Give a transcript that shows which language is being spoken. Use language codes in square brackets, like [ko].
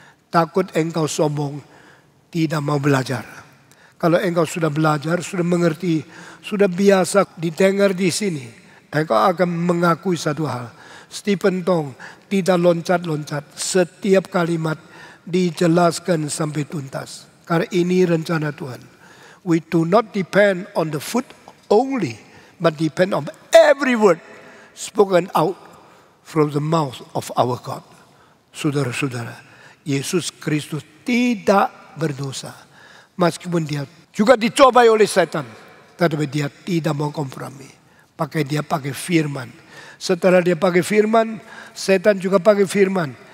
[id] Takut engkau sombong, tidak mau belajar. Kalau engkau sudah belajar, sudah mengerti, sudah biasa didengar di sini, engkau akan mengakui satu hal. Stephen Tong tidak loncat-loncat, setiap kalimat dijelaskan sampai tuntas. Karena ini rencana Tuhan. [en] We do not depend on the food only, but depend on every word spoken out from the mouth of our God. [id] Saudara-saudara, Yesus Kristus tidak berdosa. Meskipun dia juga dicobai oleh setan, tetapi dia tidak mau kompromi. Dia pakai firman. Setelah dia pakai firman, setan juga pakai firman.